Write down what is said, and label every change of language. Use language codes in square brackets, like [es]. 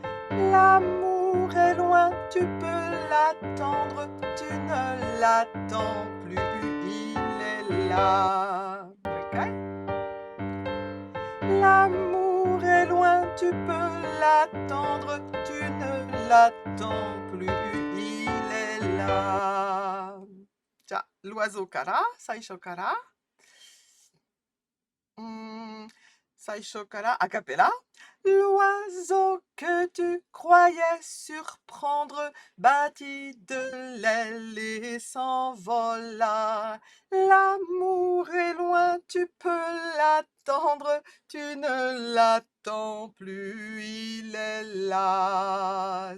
[fr] L'amour est loin, tu peux l'attendre, tu ne l'attends plus, il est là. OK? L'amour est loin, tu peux l'attendre, tu ne l'attends plus, il est là. [ja] じゃあ、l'oiseau から、最初から。最初からアカペラ。 [fr] L'oiseau que tu croyais surprendre battit de l'aile et s'envola. L'amour est loin, tu peux l'attendre, tu ne l'attends plus, il est là.